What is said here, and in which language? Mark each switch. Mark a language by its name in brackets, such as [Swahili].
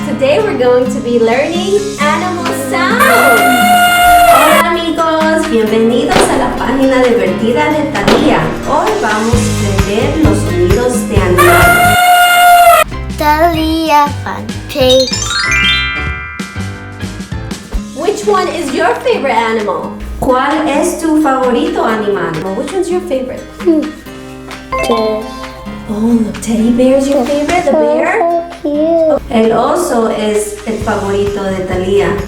[English] Today we're going to be learning animal sounds. [Spanish] Hola amigos, bienvenidos a la página divertida de Dalia. Hoy vamos a aprender los sonidos de animales. [English] Dalia Fun Page. Which one is your favorite animal? [Spanish] ¿Cuál es tu favorito animal? [English] Which one's your favorite? Oh, the teddy bear is your favorite? The bear? So cute. [Spanish] El oso es el favorito de Dalia.